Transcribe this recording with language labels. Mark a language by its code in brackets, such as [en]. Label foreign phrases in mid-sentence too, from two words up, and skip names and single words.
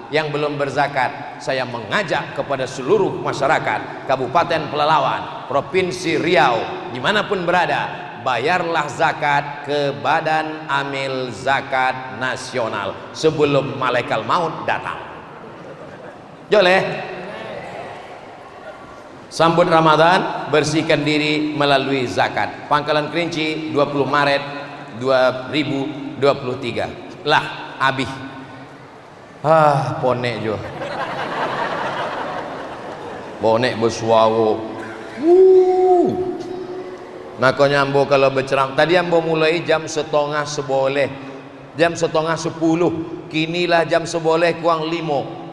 [id] Yang belum berzakat, saya mengajak kepada seluruh masyarakat Kabupaten Pelalawan, Provinsi Riau, dimanapun berada, bayarlah zakat ke Badan Amil Zakat Nasional sebelum malaikat maut datang. Boleh. Sambut Ramadan, bersihkan diri melalui zakat. Pangkalan Kerinci 20 Maret 2023. Lah, habis. [min] Ponek jo. Ponek bersuara. Makanya ambo kalau berceramah, tadi ambo mulai jam 9:30, jam 9:30, kinilah jam 11 kurang 5.